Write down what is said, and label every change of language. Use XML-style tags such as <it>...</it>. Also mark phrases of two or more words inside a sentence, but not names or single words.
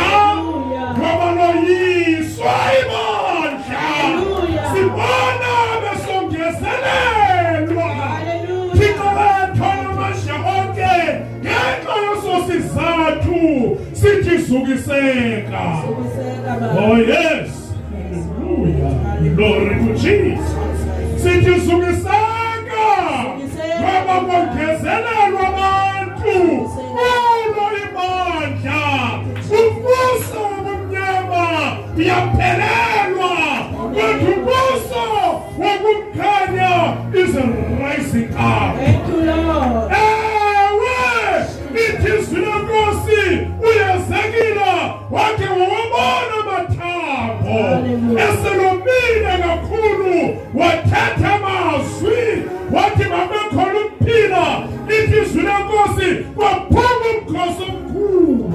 <xh>Ngoba loyiswa ibandla. Sibona besongezelelwa. Thixo wethu amandla onke ngenxa yososizathu sithi zukiseka.</xh> <en>Oh yes. Glory to Jesus.</en> <xh>Sithi zukiseka ngoba kongezelelwa abantu kulo ibandla. Umbuso wobumnyama uyaphelelwa kodwa umbuso wokukhanya</xh> <en>is rising up. Thank you, Lord.</en> <xh>Ewe lithi izwi lenkosi uyezekile wakhe wawabona amathambo eselomile kakhulu wathatha amazwi wathi mabekhona ukuphila. Lithi izwi lenkosi waphuma umkhosi omkhulu.</xh>